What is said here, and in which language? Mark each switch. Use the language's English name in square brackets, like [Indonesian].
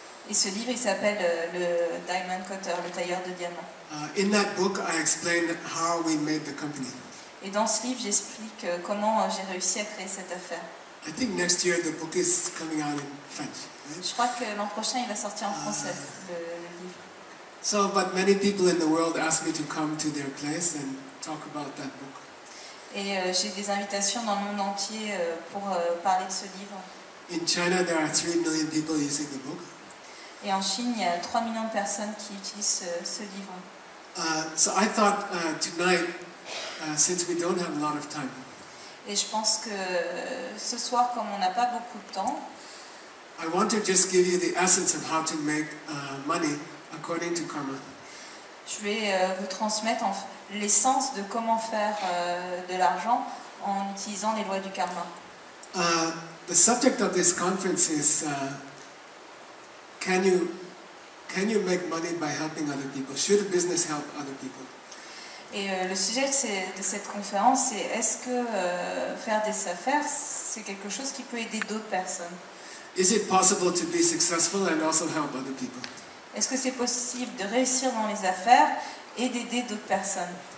[French] Et ce livre, il s'appelle le Diamond Cutter, le tailleur de diamants. [English] In that book, I explained how we made the company. [French] Et dans ce livre, j'explique comment j'ai réussi à créer cette affaire. [English] I think next year the book is coming out in French. Right? [French] Je crois que l'an prochain, il va sortir en français, le livre. [English] So, but many people in the world ask me to come to their place and talk about that book. [French] Et j'ai des invitations dans le monde entier pour parler de ce livre. [English] In China, there are 3 million people using the book. [French] Et en Chine, il y a 3 millions de personnes qui utilisent ce livre. [English] So I thought tonight, since we don't have a lot of time, [French] Et je pense que ce soir, comme on n'a pas beaucoup de temps, [English] I want to just give you the essence of how to make money according to karma. [French] je vais vous transmettre l'essence de comment faire de l'argent en utilisant les lois du karma. [English] The subject of this conference is can you make money by helping other people? Should a business help other people? [French] Et le sujet de cette conférence, c'est est-ce que faire des affaires, c'est quelque chose qui peut aider d'autres personnes? [English] Is it possible to be successful and also help other people? [French] Est-ce que c'est possible de réussir dans les affaires et d'aider d'autres personnes?